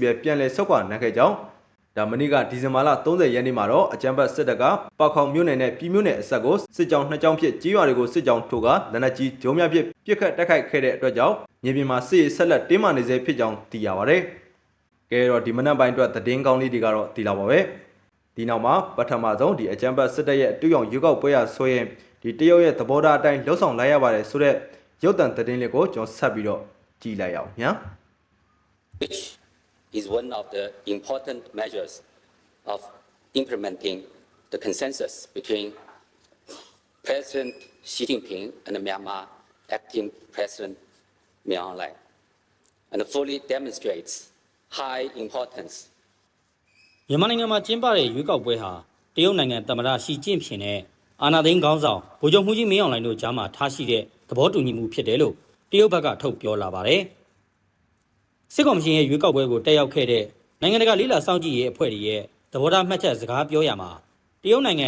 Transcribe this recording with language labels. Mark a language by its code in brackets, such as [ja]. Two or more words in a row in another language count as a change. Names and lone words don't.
[my] ပဲပြန်လည်ဆုတ်ခွာနိုင်ခဲ့ကြောင်းဒါမနေ့ကဒီဇင်ဘာလ30ရက်နေ့မှာတော့အကြမ်းဖက်စစ်တပ်ကပောက်ခေါင်မြို့နယ်နဲ့ပြည်မြို့နယ်အဆက်ကိုစစ်ကြောင်း2ကြောင်းဖြစ်ကြေးရွာတွေကိုစစ်ကြောင်းထိုးကလက်နက်ကြီးဂျုံများဖြင့်ပစ်ခတ်တိုက်ခိုက်ခဲ့တဲ့အတွက်ကြောင့်မြေပြင်မှာစစ်ရေးဆက်လက်တင်းမာနေစေဖြစ်ကြောင်းသိရပါတယ်။ကဲတော့ဒီမနက်ပိုင်းအတွက်သတင်းကောင်းလေးတွေကတော့ဒီလောက်ပါပဲ။ဒီနောက်မှာပထမဆုံးဒီအကြမ်းဖက်စစ်တပ်ရဲ့တူရောင်ရွေးကောက်ပွဲရဆိုရင်ဒီတရုတ်ရဲ့သဘောထားအတိုင်းလှုပ်ဆောင်လိုက်ရပါတယ်ဆိုတော့ရုပ်သံသတင်းလေးကိုကျွန်တော်ဆက်ပြီးတော့ကြည့်လိုက်အောင်ညာ။ [en] which is one of the important measures of implementing the consensus between President Xi Jinping and Myanmar acting President Min Aung Hlaing, and fully demonstrates high importance. [my] မြန်မာနိုင်ငံမှာကျင်းပတဲ့ရွေးကောက်ပွဲဟာတရုတ်နိုင်ငံသမ္မတရှီကျင့်ဖျင်နဲ့အာဏာသိမ်းခေါင်းဆောင်ဗိုလ်ချုပ်မှူးကြီးမင်းအောင်လှိုင်တို့ကြားမှာထားရှိတဲ့သဘောတူညီမှုဖြစ်တယ်လို့တရုတ်ဘက်ကထုတ် ပြောလာပါတယ်။စစ်ကောင်စီရဲ့ရွေးကောက်ပွဲကိုတက်ရောက်ခဲ့တဲ့နိုင်ငံတကာလေးလာစောင့်ကြည့်ရေးအဖွဲ့တွေရဲ့သဘောထားမှတ်ချက်စကားပြောရမှာတရုတ်နိုင်ငံ